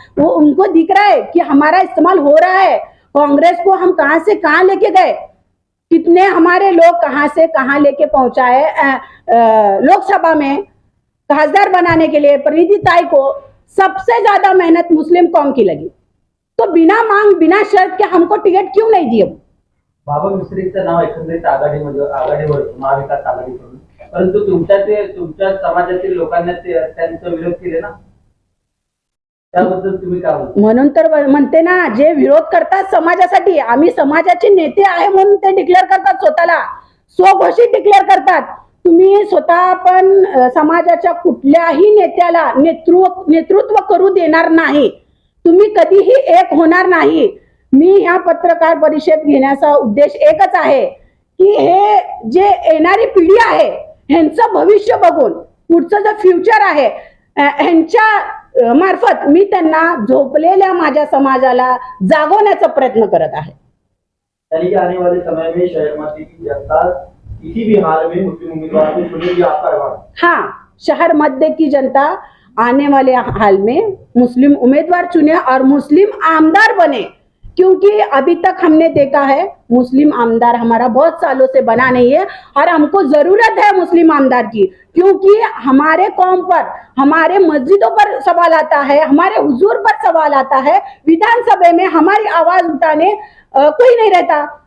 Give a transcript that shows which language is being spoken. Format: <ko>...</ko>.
<hi>वो उनको दिख रहा है कि हमारा इस्तेमाल हो रहा है। कांग्रेस को हम कहां से कहां लेके गए, कितने हमारे लोग कहां से कहां लेके पहुंचाए। लोकसभा में खासदार बनाने के लिए परिणीति ताई को सबसे ज्यादा मेहनत मुस्लिम कौम की लगी, तो बिना मांग बिना शर्त के हमको टिकट क्यों नहीं दिए?</hi> <mr>बाबा मिस्त्रीचं नाव एकंदरीत आघाडीवर महाविकास आघाडीकडून, परंतु तुमच्या समाजातील लोकांना त्यांचा विरोध केले ना, त्याबद्दल तुम्ही काय म्हणता? म्हणून तर म्हणते ना, जे विरोध करतात समाजासाठी, आम्ही समाजाचे नेते आहे म्हणून ते डिक्लेअर करतात, स्वतःला स्वघोषित डिक्लेअर करतात। तुम्ही स्वतः पण समाजाच्या कुठल्याही नेत्याला नेतृत्व करू देणार नाही, तुम्ही कधीही एक होणार नाही। मी ह्या पत्रकार परिषद घेण्याचा उद्देश एकच आहे की हे जे येणारी पिढी आहे ह्यांचं भविष्य बघून, पुढचं जे फ्युचर आहे ह्यांच्या मार्फत मी त्यांना झोपलेल्या माझ्या समाजाला जागवण्याचा प्रयत्न करत आहे।</mr> <hi>यानी कि आने वाले समय में शहर मध्य की जनता किसी भी हाल में मुस्लिम उम्मीदवार को चुनेगी, आपका अहवाल? हाँ, शहर मध्य की जनता आने वाले हाल में मुस्लिम उम्मीदवार चुने और मुस्लिम आमदार बने, क्योंकि अभी तक हमने देखा है मुस्लिम आमदार हमारा बहुत सालों से बना नहीं है, और हमको जरूरत है मुस्लिम आमदार की, क्योंकि हमारे कौम पर, हमारे मस्जिदों पर सवाल आता है, हमारे हुजूर पर सवाल आता है, विधानसभा में हमारी आवाज उठाने कोई नहीं रहता।</hi>